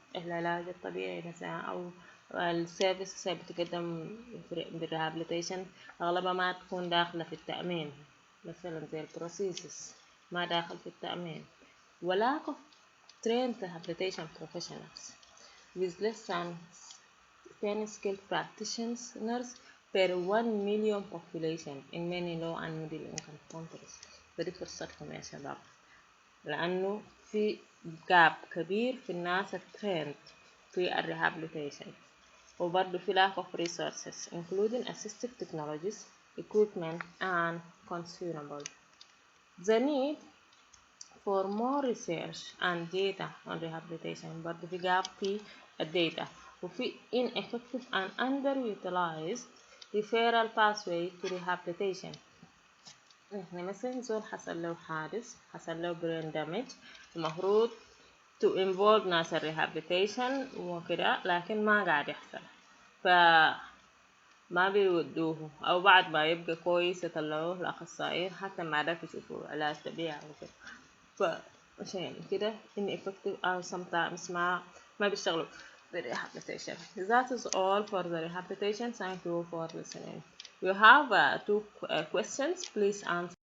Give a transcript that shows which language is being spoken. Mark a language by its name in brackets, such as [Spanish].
[Arabic] العلاج الطبيعي مثلا أو السيرفيس اللي بتقدم بالريهابليتيشن أغلبها ما تكون داخلة في التأمين، مثلا زي البروسيسس ما داخل في التأمين. [English] ولاck of trained rehabilitation professionals with less than 10 skilled practitioners per 1 million population in many low and middle income countries. [Arabic] فدي فرصتكم يا شباب، لأنه في جاب كبير في الناس التريند في الريهابليتيشن، وبرضه في [English] lack of resources including assistive technologies, equipment and consumables. The need for more research and data on rehabilitation، [Arabic] برضه في [English] gap في الداتا، وفي ineffective and underutilized referral pathway to rehabilitation. [Arabic] احنا مثلا زول حصل له حادث، حصل له [English] brain damage، [Arabic] المفروض [English] to involve [Arabic] ناس rehabilitation وكده، لكن ما قاعد يحصل، فما بيودوه، أو بعد ما يبقى كويس يطلعوه لأخصائيين حتى ما عرفوا يشوفوا علاج طبيعي وكده، فعشان كده ineffective أو sometimes ما بيشتغلوا. [English] the rehabilitation. That is all for the rehabilitation. Thank you for listening. You have two questions. Please answer.